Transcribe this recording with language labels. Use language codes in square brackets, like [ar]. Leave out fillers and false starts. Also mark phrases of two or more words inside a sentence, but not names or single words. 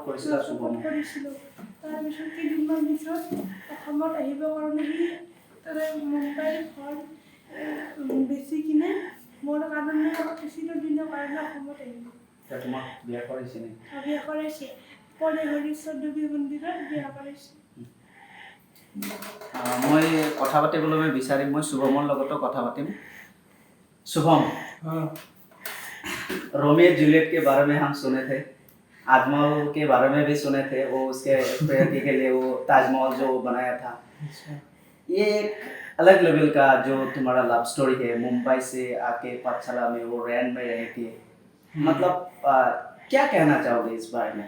[as] কৰিছিলোঁ তাৰপিছত কেইদিনমান পিছত অসমত আহিবৰ কাৰণে সি তাৰে মুম্বাইৰ ঘৰ বেছি কিনে মোৰ কাৰণে চিৰদিনৰ কাৰণে অসমত আহিব তোমাক বিয়া কৰাইছে নে বিয়া কৰাইছে পৰে হৰিশ্বৰ দেৱী মন্দিৰত বিয়া কৰাইছে মই কথা পাতিবলৈ মই বিচাৰিম মই শুভমৰ লগতো কথা পাতিম [hi] শুভম रोमियो जूलियट के बारे में हम सुने थे, आजमहल के बारे में भी सुने थे, वो उसके प्रेयसी के लिए वो ताजमहल जो बनाया था। अच्छा। ये एक अलग लेवल का जो तुम्हारा लव स्टोरी है, मुंबई से आके पाठशाला में वो रैन में रह के, मतलब क्या कहना चाहोगे इस बारे में?